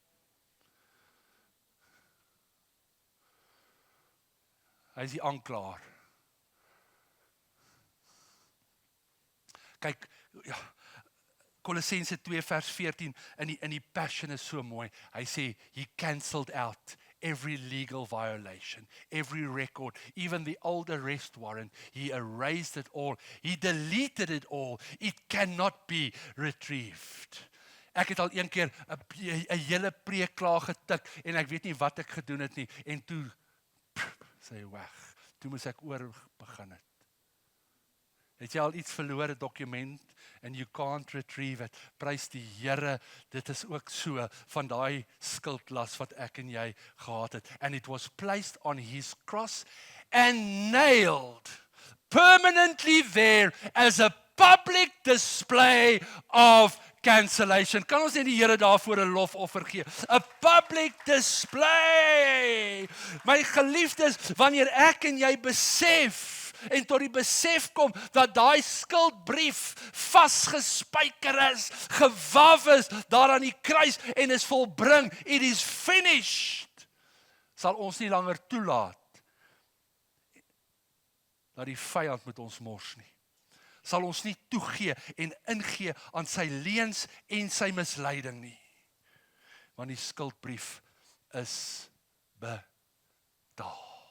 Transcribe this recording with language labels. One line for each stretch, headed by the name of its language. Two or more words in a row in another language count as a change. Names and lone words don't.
Afrikaans: Hy is die aanklaer. Kyk, ja, Kolossense 2 vers 14 in die Passion is so mooi. Hy sê,
English: he cancelled out every legal violation, every record, even the old arrest warrant. He erased it all. He deleted it all. It cannot be retrieved.
Afrikaans: Ek het al een keer 'n hele preek klaar getik en ek weet nie wat ek gedoen het nie en toe sê hy weg. Toe moes ek oor begin het. Het jy al iets verloor, 'n dokument,
English: and you can't retrieve it?
Afrikaans: Prys die Here, dit is ook so van daai skuldlas wat ek en jy gehad het.
English: And it was placed on his cross and nailed permanently there as a public display of cancellation.
Afrikaans: Kan ons net die Here daarvoor 'n lofoffer gee?
English: 'n Public display.
Afrikaans: My geliefdes, wanneer ek en jy besef en tot die besef kom dat daai skuldbrief vasgespijker is, gewaf is, daar aan die kruis en is volbring,
English: it is finished,
Afrikaans: sal ons nie langer toelaat dat die vyand met ons mors nie. Sal ons nie toegee en ingee aan sy leuns en sy misleiding nie. Want die skuldbrief is betaal.